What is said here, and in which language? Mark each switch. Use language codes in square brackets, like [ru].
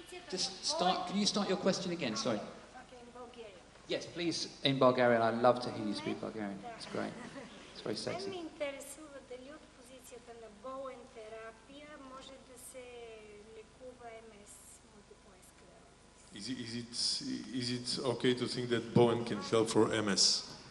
[en] Just start, can you start your question again, sorry? Okay, in Bulgarian. Yes, please, in Bulgarian. I'd love to hear you speak Bulgarian. It's great. It's very sexy. [bg] Мен ме интересува дали от позицията на Bowen терапия може да се лекува МС, multiple sclerosis. [en] Is it okay to think that Bowen can help for MS?